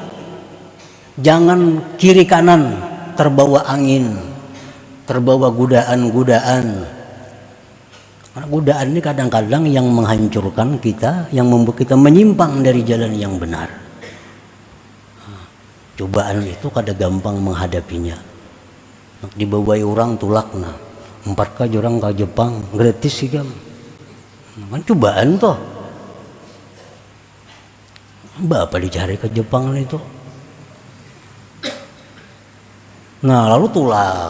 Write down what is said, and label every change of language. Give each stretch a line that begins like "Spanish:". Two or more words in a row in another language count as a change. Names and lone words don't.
Indonesian: Jangan kiri kanan terbawa angin, terbawa godaan-godaan. Karena godaan ini kadang-kadang yang menghancurkan kita, yang membuat kita menyimpang dari jalan yang benar. Cobaan itu kada gampang menghadapinya.
Banjar: Dibawai orang tulakna, 4 ka orang ke Jepang gratis sih kan.
Indonesian: Kan cobaan toh. Bapak dicari ke Jepang itu.
Banjar: Nah lalu tulak.